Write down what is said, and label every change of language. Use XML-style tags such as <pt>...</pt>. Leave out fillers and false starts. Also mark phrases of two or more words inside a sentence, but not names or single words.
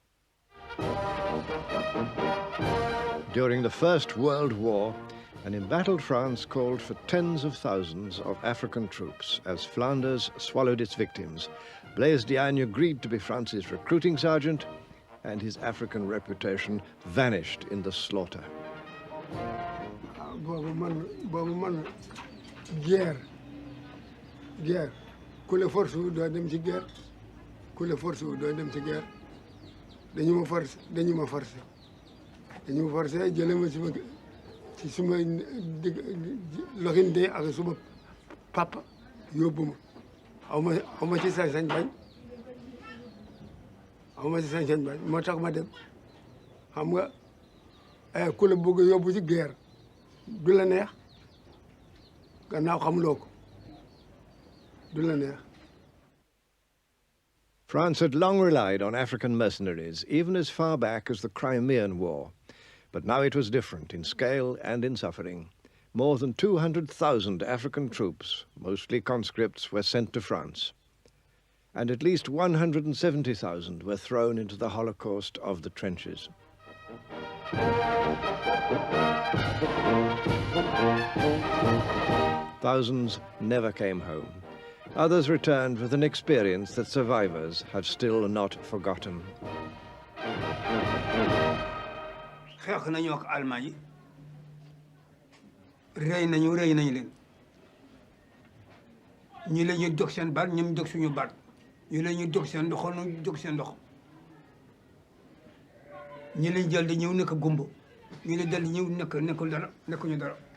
<en>During the First World War, an embattled France called for tens of thousands of African troops as Flanders swallowed its victims. Blaise Diagne agreed to be France's recruiting sergeant, and his African reputation vanished in the slaughter.</en> <fr>Guerre.</fr> <wo>Ku la force wu doo dem ci guerre. Ku la force wu doo dem ci guerre. Dañu ma force jële ma ci suma loxin dee ak suma papa yóbbu ma xaw ma ci sañ-sañ bañ moo tax ma dem xam nga ku la bëgg yóbbu ci guerre du la neex gannaaw xamuloo ko du la neex.</wo> <en>France had long relied on African mercenaries, even as far back as the Crimean War. But now it was different in scale and in suffering. More than 200,000 African troops, mostly conscripts, were sent to France. And at least 170,000 were thrown into the Holocaust of the trenches. Thousands never came home. Others returned with an experience that survivors have still not forgotten.</en> <wo>xeex nañu ak Allemagne yi rey nañu leen ñi la ñuy jóg seen baat ñoom jóg suñu baat ñi la ñuy jóg seen loxo ñu jóg seen loxo ñi lañ jël di ñëw nekk gumbo ñi la dal di ñëw nekkul dara nekkuñu dara</wo>